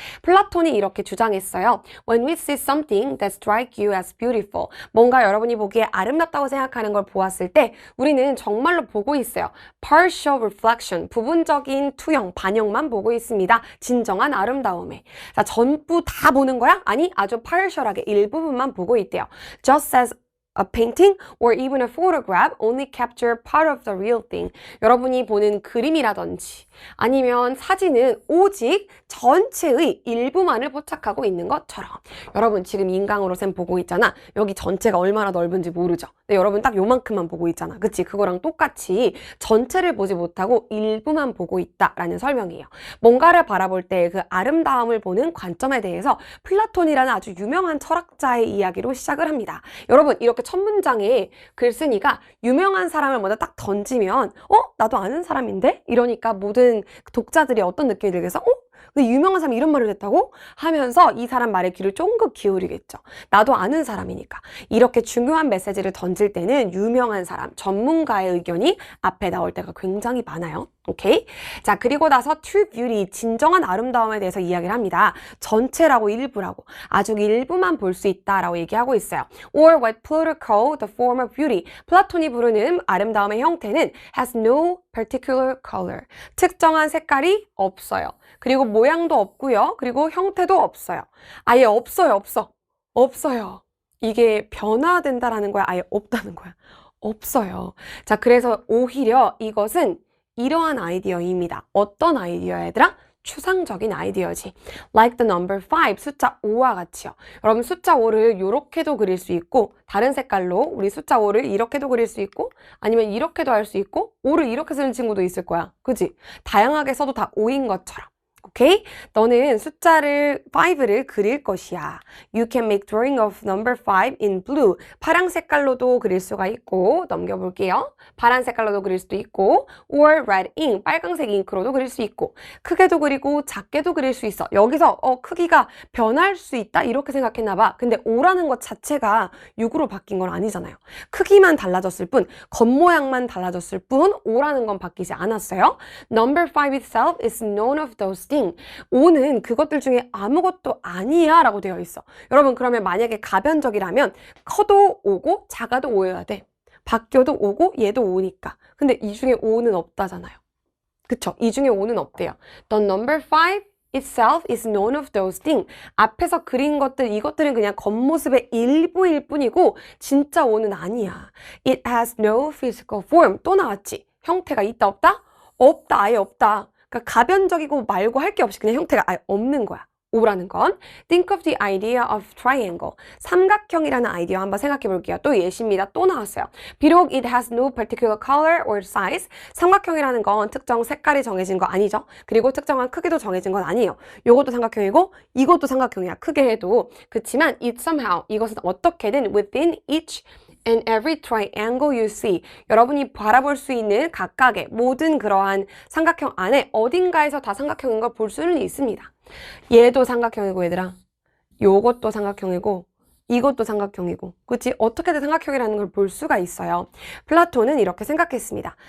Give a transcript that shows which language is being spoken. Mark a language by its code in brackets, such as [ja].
[ko] 플라톤이 이렇게 주장했어요. [en] When we see something that strikes you as beautiful, [ko] 뭔가 여러분이 보기에 아름답다고 생각하는 걸 보았을 때 우리는 정말로 보고 있어요. [en] Partial reflection, [ko] 부분적인 투영, 반영만 보고 있습니다. 진정한 아름다움에. 자, 전부 다 보는 거야? 아니, 아주 partial하게 일부분만 보고 있대요. [en] Just as a painting or even a photograph only capture part of the real thing. [ko] 여러분이 보는 그림이라든지 아니면 사진은 오직 전체의 일부만을 포착하고 있는 것처럼 여러분 지금 인강으로 쌤 보고 있잖아. 여기 전체가 얼마나 넓은지 모르죠. 근데 여러분 딱 요만큼만 보고 있잖아. 그치? 그거랑 똑같이 전체를 보지 못하고 일부만 보고 있다라는 설명이에요. 뭔가를 바라볼 때 그 아름다움을 보는 관점에 대해서 플라톤이라는 아주 유명한 철학자의 이야기로 시작을 합니다. 여러분 이렇게 첫 문장에 글쓴이가 유명한 사람을 먼저 딱 던지면 나도 아는 사람인데? 이러니까 모든 독자들이 어떤 느낌이 들겠어? 근데 유명한 사람이 이런 말을 했다고? 하면서 이 사람 말에 귀를 쫑긋 기울이겠죠. 나도 아는 사람이니까. 이렇게 중요한 메시지를 던질 때는 유명한 사람, 전문가의 의견이 앞에 나올 때가 굉장히 많아요. 오케이? 자, 그리고 나서 [en] true beauty, [ko] 진정한 아름다움에 대해서 이야기를 합니다. 전체라고 일부라고. 아주 일부만 볼 수 있다라고 얘기하고 있어요. [en] Or what Plato called the form of beauty. [ko] 플라톤이 부르는 아름다움의 형태는 [en] has no particular color. [ko] 특정한 색깔이 없어요. 그리고 모양도 없고요. 그리고 형태도 없어요. 아예 없어요. 없어요. 이게 변화된다라는 거야? 아예 없다는 거야? 없어요. 자, 그래서 오히려 이것은 이러한 아이디어입니다. 어떤 아이디어 얘들아? 추상적인 아이디어지. [en] Like the number 5, [ko] 숫자 5와 같이요. 여러분 숫자 5를 이렇게도 그릴 수 있고 다른 색깔로 우리 숫자 5를 이렇게도 그릴 수 있고 아니면 이렇게도 할 수 있고 5를 이렇게 쓰는 친구도 있을 거야. 그치? 다양하게 써도 다 5인 것처럼. 오케이? 너는 숫자를 5를 그릴 것이야. [en] You can make drawing of number 5 in blue. [ko] 파란 색깔로도 그릴 수가 있고 넘겨볼게요. 파란 색깔로도 그릴 수도 있고 [en] or red ink, [ko] 빨강색 잉크로도 그릴 수 있고 크게도 그리고 작게도 그릴 수 있어. 여기서 크기가 변할 수 있다 이렇게 생각했나 봐. 근데 5라는 것 자체가 6으로 바뀐 건 아니잖아요. 크기만 달라졌을 뿐, 겉모양만 달라졌을 뿐 5라는 건 바뀌지 않았어요. [en] Number 5 itself is none of those things. nothing. [ko] o는 그것들 중에 아무것도 아니야 라고 되어 있어. 여러분 그러면 만약에 가변적이라면 커도 오고 작아도 오여야 돼. 바뀌어도 오고 얘도 오니까. 근데 이 중에 오는 없다잖아요. 그쵸? 이 중에 오는 없대요. [en] The number 5 itself is none of those things. [ko] 앞에서 그린 것들, 이것들은 그냥 겉모습의 일부일 뿐이고 진짜 오는 아니야. [en] It has no physical form. [ko] 또 나왔지? 형태가 있다 없다? 없다, 아예 없다. 그러니까 가변적이고 말고 할 게 없이 그냥 형태가 아예 없는 거야. 오라는 건 [en] Think of the idea of triangle. [ko] 삼각형이라는 아이디어 한번 생각해 볼게요. 또 예시입니다. 또 나왔어요. 비록 [en] it has no particular color or size. [ko] 삼각형이라는 건 특정 색깔이 정해진 거 아니죠. 그리고 특정한 크기도 정해진 건 아니에요. 요것도 삼각형이고 이것도 삼각형이야. 크게 해도. 그치만 [en] it somehow. [ko] 이것은 어떻게든 [en] within each and every triangle you see. [ko] 여러분이 바라볼 수 있는 각각의 모든 그러한 삼각형 안에 어딘가에서 다 삼각형인 걸 볼 수는 있습니다. 얘도 삼각형이고 얘들아. 요것도 삼각형이고 이것도 삼각형이고. 그치? 어떻게든 삼각형이라는 걸 볼 수가 있어요. 플라톤은 이렇게 생각했습니다.